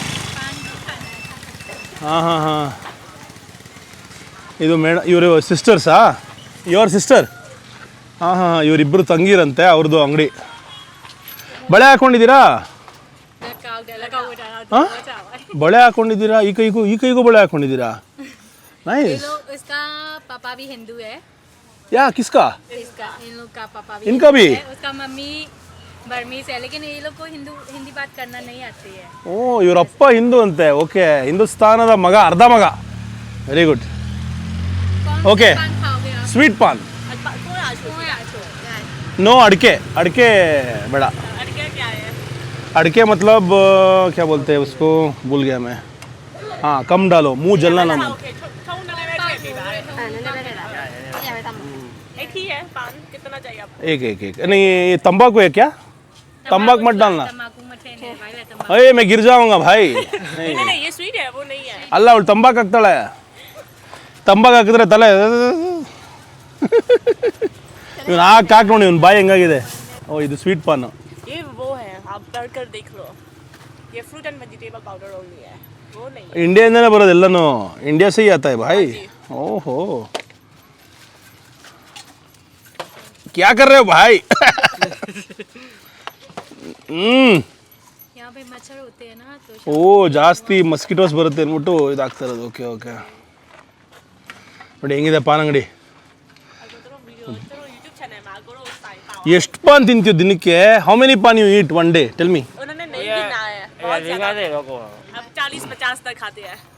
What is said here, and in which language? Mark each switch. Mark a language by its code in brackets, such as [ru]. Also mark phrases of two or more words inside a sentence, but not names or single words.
[kn] ಹಾಂ, ಇದು ಇವರು ಸಿಸ್ಟರ್ಸಾ? [en] your sister? [kn] ಹಾಂ, ಇವರಿಬ್ಬರು ತಂಗಿರಂತೆ, ಅವ್ರದ್ದು ಅಂಗಡಿ. ಬಳೆ ಹಾಕ್ಕೊಂಡಿದ್ದೀರಾ? ಹಾಂ, ಬಳೆ ಹಾಕ್ಕೊಂಡಿದ್ದೀರಾ? ಈ ಕೈಗೂ ಬಳೆ ಹಾಕ್ಕೊಂಡಿದ್ದೀರಾ? [hi] नाइस. इसका पापा भी हिंदू है. या किसका? इन लोग का पापा भी. इनका भी? उसका मम्मी बर्मीज है, लेकिन ये लोग को हिंदी बात करना नहीं आती है. [kn] ಇವರಪ್ಪ ಹಿಂದೂ ಅಂತೆ. ಓಕೆ, ಹಿಂದೂಸ್ತಾನದ ಮಗ, ಅರ್ಧ ಮಗ. [en] very good. [kn] ಓಕೆ, ಸ್ವೀಟ್ ಪಾನ್. [hi] नो अड़के बेड़ा. अड़के मतलब क्या बोलते हैं उसको, भूल गया मैं. हाँ, कम डालो, मुंह जलना ना. एक. नहीं, ये तंबाकू है क्या? तंबाकू मत डालना. अरे मैं गिर जाऊंगा भाई. नहीं, ये स्वीट है, वो नहीं है. [kn] ಅಲ್ಲ, ಅವಳು ತಂಬಾಕು ಹಾಕ್ತಾಳೆ. ತಂಬಾಕು ಹಾಕಿದ್ರೆ ತಲೆ ಇವನು ಹಾಕಿ ನೋಡಿ, ಇವನು ಬಾಯಿ ಹೆಂಗಾಗಿದೆ. ಇದು ಸ್ವೀಟ್ ಪಾನ್. [hi] ये वो है, आप तल कर देख लो. ये [en] fruit and vegetable powder only [hi] है, वो नहीं. [kn] ಇಂಡಿಯಾದಿಂದನೇ ಬರೋದು ಎಲ್ಲನೂ. [hi] इंडिया से आता है भाई. ओहो, क्या कर रहे हो भाई? यहाँ पे मच्छर होते हैं ना, तो [kn] ಜಾಸ್ತಿ ಮಸ್ಕಿಟೋಸ್ ಬರುತ್ತೆ ಅಂದ್ಬಿಟ್ಟು ಇದಾಗ್ತಾ ಇರೋದು. ಓಕೆ. ನೋಡಿ ಹೆಂಗಿದೆ ಪಾನ್ ಅಂಗಡಿ. ಎಷ್ಟು ಪಾನ್ ತಿಂತೀವಿ ದಿನಕ್ಕೆ? [en] how many paan you eat one day? tell me. [hi] उन्होंने नहीं गिना है, बहुत ज़्यादा. अब 40-50 तक खाते हैं.